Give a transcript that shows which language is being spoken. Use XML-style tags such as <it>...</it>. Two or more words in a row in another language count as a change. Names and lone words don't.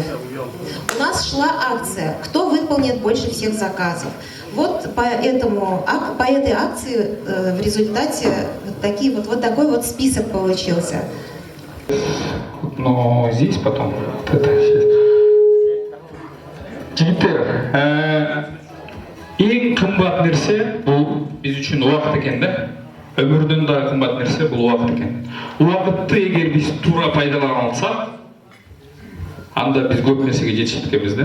<ru>У нас шла акция «Кто выполнит больше всех заказов?». Вот по этой акции в результате вот такой вот список получился. Но здесь потом вот это сейчас.</ru> <kk>Жігіттер, ең қымбат нәрсе бұл біз үшін уақыт екен да. Өмірден де қымбат нәрсе бұл уақыт екен. Уақытты егер біз тура пайдалана алсақ, анда біз көп нәрсеге жетіп кетеміз да.</kk>